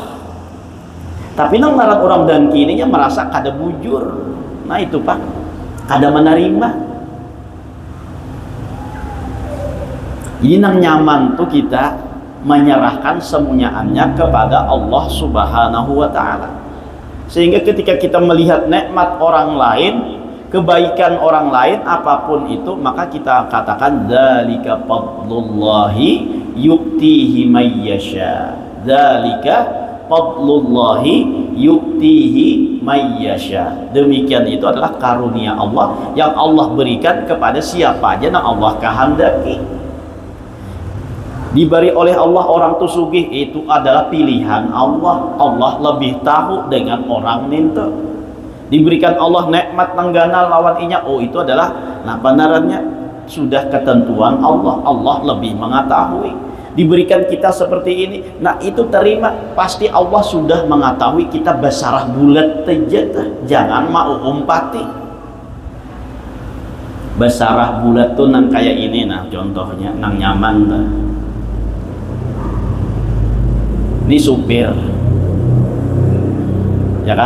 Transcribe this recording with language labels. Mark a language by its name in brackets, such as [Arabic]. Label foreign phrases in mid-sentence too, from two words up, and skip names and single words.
[Banjar] Tapi nang ngaran orang dengki ini merasa kada bujur. Nah itu Pak, kada menerima. [Indonesian] Ini nang nyaman tuh kita menyerahkan semuanya kepada Allah [Arabic] سبحانه وتعالى. [Indonesian] Sehingga ketika kita melihat nikmat orang lain, kebaikan orang lain apapun itu, maka kita katakan [Arabic] ذلك فضل الله يؤتيه من يشاء. ذلك فضل الله يؤتيه من يشاء. [Indonesian] Demikian itu adalah karunia Allah yang Allah berikan kepada siapa aja yang Allah kehendaki. [Banjar] Diberi oleh Allah orang tuh sugih, itu adalah pilihan Allah. Allah lebih tahu dengan orang ninto. Diberikan Allah nikmat nenggana lawan inya, oh itu adalah nah benarannya sudah ketentuan Allah. [Indonesian] Allah lebih mengetahui. [Banjar] Diberikan kita seperti ini, nah itu terima, pasti Allah sudah mengetahui kita basarah bulat tejet, jangan mau umpati. Basarah bulat tuh nang kayak ini, nah contohnya nang nyaman tuh. [Indonesian] Ini supir, ya kan?